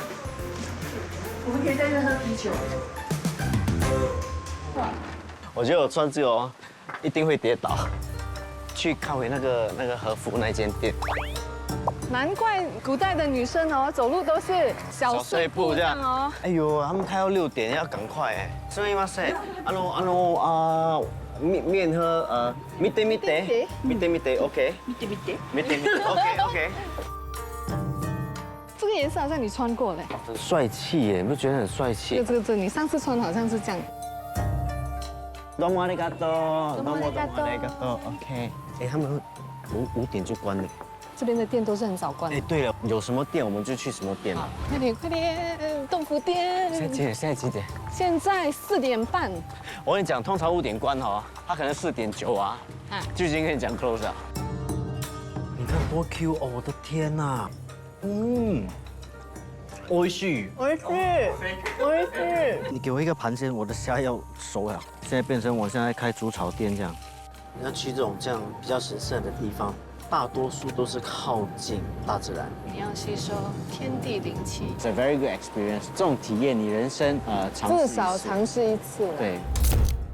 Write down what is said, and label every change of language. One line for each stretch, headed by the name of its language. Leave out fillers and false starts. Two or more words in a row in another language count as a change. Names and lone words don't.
Chinese: 我们可以在这喝啤酒。哇，我觉得我穿这个哦，一定会跌倒。去看回那个和服那间店，难怪古代的女生哦，走路都是小碎步这样哦。哎呦，他们开到6点，要赶快哎。
Japanese: すみません。面和見て，OK。見て ，OK。
Chinese: 这个颜色好像你穿过嘞。很帅气耶，你不觉得很帅气？这，你上次穿好像是这样。
Japanese: どうもありがとう。どうもありがとうありがとう。OK。
Chinese: 哎，他们5点就关了。这边的店都是很早关。哎，对了，有什么店我们就去什么店。快点，豆腐店。现在几点？现在4点半。我跟你讲，通常5点关哦，他可能4点9啊，就已经跟你讲 close 了。你看多 Q 哦，我的天哪！
Japanese: 美味しい。
Chinese: 你给我一个盘先，我的虾要熟了。现在变成我现在开煮炒店这样。你要去这种比较神圣的地方，大多数都是靠近大自然。你要吸收天地灵气。
English: It's a very good experience。
Chinese: 这种体验，你人生尝试至少尝试一次。对。